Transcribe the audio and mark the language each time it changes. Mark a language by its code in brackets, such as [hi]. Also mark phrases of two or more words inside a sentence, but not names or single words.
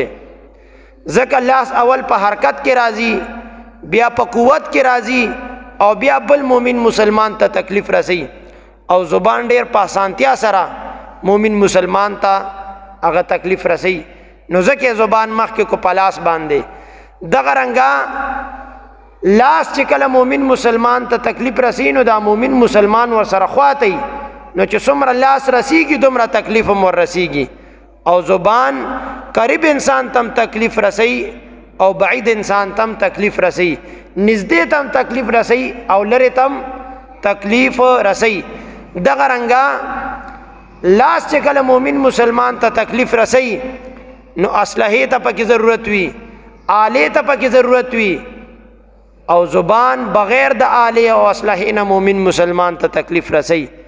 [ps] زکه لاس اول په حرکت کې راځي بیا په قوت کې راځي او بیا بل مومن مسلمان ته تکلیف رسي، او زبان ډیر په اسانتیا سره مومن مسلمان ته هغه تکلیف رسي. نو ځکه زبان مخکې کو پلاس باندې دغه رنګه لاس چې کله مومن مسلمان ته تکلیف رسي نو دا مومن مسلمان ور سره خواتی نو چې څومره لاس رسیږي دومره تکلیف هم ور رسیږي. او زبان قریب انسان تم تکلیف رسي او بعید انسان تم تکلیف رسي، نزدې تم تکلیف رسي او لرې تم تکلیف رسي. دغه رنګه لاس چې کله مومن مسلمان ته تکلیف رسي نو اسلحه ته پکې ضرورت وي، آلې ته پکې ضرورت وي، او زبان بغیر د آلې او اسلحه نه مومن مسلمان ته تکلیف رسي.